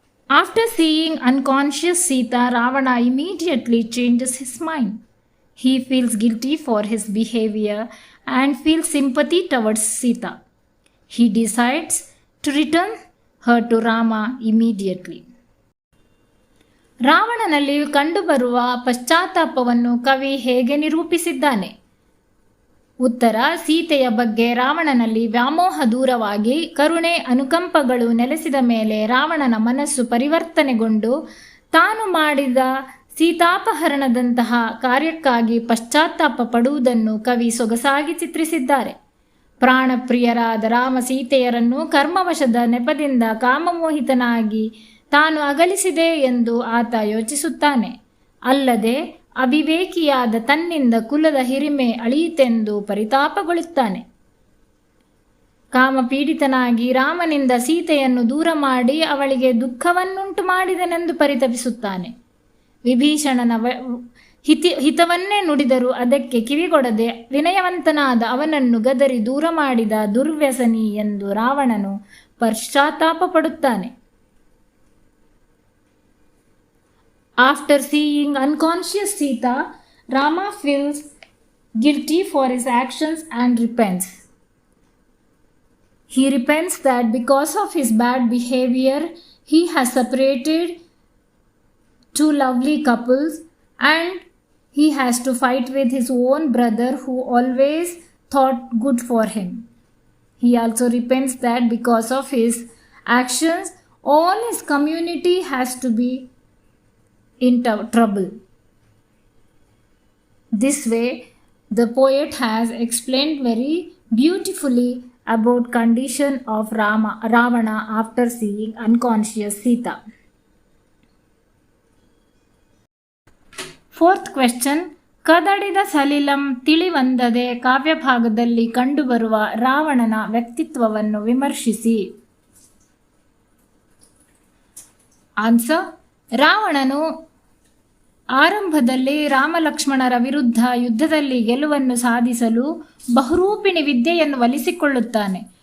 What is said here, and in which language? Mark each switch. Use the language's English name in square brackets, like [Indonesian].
[English] After seeing unconscious Sita, Ravana immediately changes his mind. He feels guilty for his behavior and feels sympathy towards Sita. He decides to return her to Rama immediately. [Kannada] ರಾವಣನಲ್ಲಿ ಕಂಡುಬರುವ ಪಶ್ಚಾತ್ತಾಪವನ್ನು ಕವಿ ಹೇಗೆ ನಿರೂಪಿಸಿದ್ದಾನೆ? ಉತ್ತರ: ಸೀತೆಯ ಬಗ್ಗೆ ರಾವಣನಲ್ಲಿ ವ್ಯಾಮೋಹ ದೂರವಾಗಿ ಕರುಣೆ ಅನುಕಂಪಗಳು ನೆಲೆಸಿದ ಮೇಲೆ ರಾವಣನ ಮನಸ್ಸು ಪರಿವರ್ತನೆಗೊಂಡು ತಾನು ಮಾಡಿದ ಸೀತಾಪಹರಣದಂತಹ ಕಾರ್ಯಕ್ಕಾಗಿ ಪಶ್ಚಾತ್ತಾಪ ಪಡುವುದನ್ನು ಕವಿ ಸೊಗಸಾಗಿ ಚಿತ್ರಿಸಿದ್ದಾರೆ. ಪ್ರಾಣಪ್ರಿಯರಾದ ರಾಮ ಸೀತೆಯರನ್ನು ಕರ್ಮವಶದ ನೆಪದಿಂದ ಕಾಮಮೋಹಿತನಾಗಿ ತಾನು ಅಗಲಿಸಿದೆ ಎಂದು ಆತ ಯೋಚಿಸುತ್ತಾನೆ. ಅಲ್ಲದೆ ಅವಿವೇಕಿಯಾದ ತನ್ನಿಂದ ಕುಲದ ಹಿರಿಮೆ ಅಳಿಯಿತೆಂದು ಪರಿತಾಪಗೊಳ್ಳುತ್ತಾನೆ. ಕಾಮಪೀಡಿತನಾಗಿ ರಾಮನಿಂದ ಸೀತೆಯನ್ನು ದೂರ ಮಾಡಿ ಅವಳಿಗೆ ದುಃಖವನ್ನುಂಟು ಮಾಡಿದನೆಂದು ಪರಿತಪಿಸುತ್ತಾನೆ. ವಿಭೀಷಣನ ಹಿತವನ್ನೇ ನುಡಿದರೂ ಅದಕ್ಕೆ ಕಿವಿಗೊಡದೆ ವಿನಯವಂತನಾದ ಅವನನ್ನು ಗದರಿ ದೂರ ಮಾಡಿದ ದುರ್ವ್ಯಸನಿ ಎಂದು ರಾವಣನು ಪಶ್ಚಾತ್ತಾಪ ಪಡುತ್ತಾನೆ. [English] After seeing unconscious Sita, Rama feels guilty for his actions and repents. He repents that because of his bad behavior, he has separated two lovely couples and he has to fight with his own brother who always thought good for him. He also repents that because of his actions, all his community has to be in trouble. This way, the poet has explained very beautifully about condition of Ravana after seeing unconscious Sita. Fourth question, [Kannada] ಕದಡಿದ ಸಲಿಲಂ ತಿಳಿವಂದದೆ ಕಾವ್ಯಭಾಗದಲ್ಲಿ ಕಂಡುಬರುವ ರಾವಣನ ವ್ಯಕ್ತಿತ್ವವನ್ನು ವಿಮರ್ಶಿಸಿ. Answer: ರಾವಣನು ಆರಂಭದಲ್ಲಿ ರಾಮಲಕ್ಷ್ಮಣರ ವಿರುದ್ಧ ಯುದ್ಧದಲ್ಲಿ ಗೆಲುವನ್ನು ಸಾಧಿಸಲು ಬಹುರೂಪಿಣಿ ವಿದ್ಯೆಯನ್ನು ಒಲಿಸಿಕೊಳ್ಳುತ್ತಾನೆ.